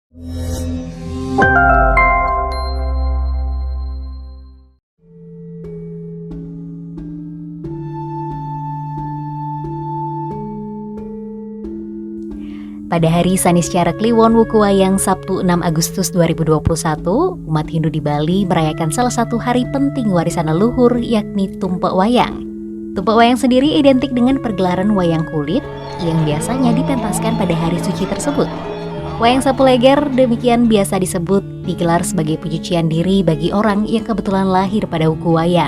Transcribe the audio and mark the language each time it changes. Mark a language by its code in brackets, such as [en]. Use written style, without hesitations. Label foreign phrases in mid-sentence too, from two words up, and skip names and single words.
[id] Pada hari Saniscara Kliwon Wuku Wayang Sabtu 6 Agustus 2021, umat Hindu di Bali merayakan salah satu hari penting warisan leluhur, yakni Tumpek Wayang. Tumpek Wayang sendiri identik dengan pergelaran wayang kulit yang biasanya dipentaskan pada hari suci tersebut. Wayang Sapu Leger demikian biasa disebut digelar sebagai pencucian diri bagi orang yang kebetulan lahir pada Wuku Wayang.